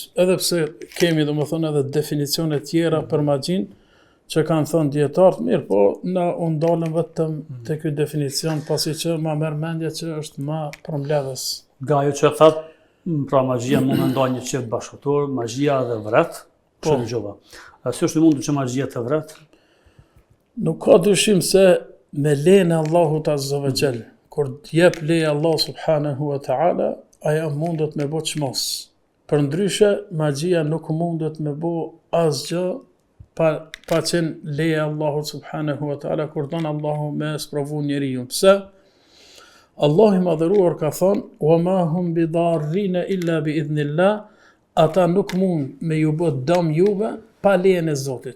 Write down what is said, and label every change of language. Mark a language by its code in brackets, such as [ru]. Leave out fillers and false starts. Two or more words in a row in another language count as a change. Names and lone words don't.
[sq] Edhe pse kemi, do me thënë, edhe definicione tjera për magjin, që kanë thënë dietarët, mirë, po na u ndalëm vetëm te ky definicion, pasi që ma merr mendje që është më përmbledhës. Nga ajo që thatë, pra magjia mund të ndajë një çift bashkëtor, magjia dhe vret, Po. dëgjova. Si është e mundur që magjia të vret? Nuk ka dyshim se me lejen e Allahut [ar] عز وجل, [sq] kur t'jep leje Allah [ar] سبحانه وتعالى, [sq] aja mundet me bo çmos. Përndryshe, magjia nuk mundet me bo asgjë pa qenë leje Allahut [ar] سبحانه وتعالى, [sq] kur donë Allahu me sprovu njeriu. Pse? Allahu i madhëruar ka thonë, [ar] وما هم بضارين إلا بإذن الله, [sq] ata nuk mund me ju bë dëm juve pa lejen e Zotit.